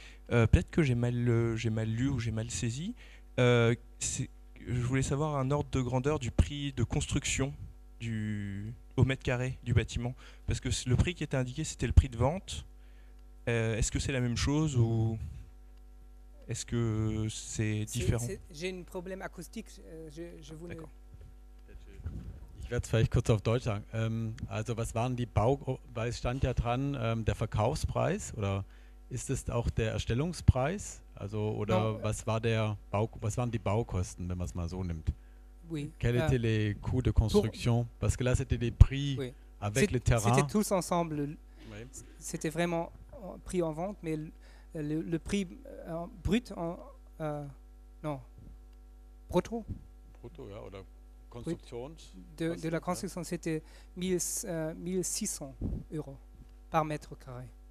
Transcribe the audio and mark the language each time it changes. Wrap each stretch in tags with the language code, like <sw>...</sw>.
<fr>Peut-être que j'ai mal lu ou j'ai mal saisi. Je voulais savoir un ordre de grandeur du prix de construction au mètre carré du bâtiment. Parce que le prix qui était indiqué, c'était le prix de vente. Est-ce que c'est la même chose ou est-ce que c'est différent? J'ai un problème acoustique. Je voulais... D'accord.</fr> <de>Ich werde es vielleicht kurz auf Deutsch sagen. Also was waren die weil es stand ja dran, der Verkaufspreis oder ist es auch der Erstellungspreis? Also oder was waren die Baukosten, wenn man es mal so nimmt?</de> <fr>Oui. Quels étaient les coûts de construction? Parce que là c'était des prix avec le terrain. C'était tous ensemble. Oui. C'était vraiment prix en vente, mais le prix brut brutto.</fr> <de>Brutto, ja, oder Konstruktions.</de> <fr>De la construction, c'était 1600 € par mètre carré.</fr>